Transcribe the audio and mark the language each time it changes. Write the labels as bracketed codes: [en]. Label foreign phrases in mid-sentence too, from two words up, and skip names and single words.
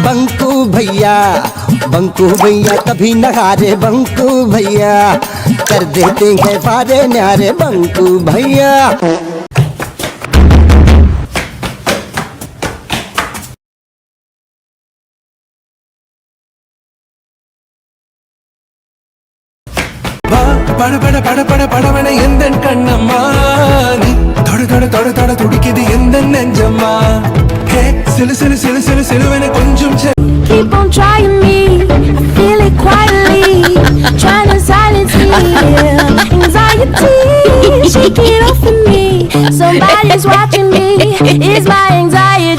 [hi] बंकू भैया कभी न हारे बंकू भैया कर देते हैं पारे न्यारे बंकू भैया [ta] பட பட பட பட படவன எந்த கண்ணம்மா நீ தொட தொட தொட தொட துடிக்குது எந்த நெஞ்சம்மா ஹே சிலு சிலு சிலு சிலு சிலுவன கொஞ்சம் [en] Keep on trying me, I feel it quietly, trying to silence me. Anxiety, shake it off of me. Somebody's watching me, is my anxiety.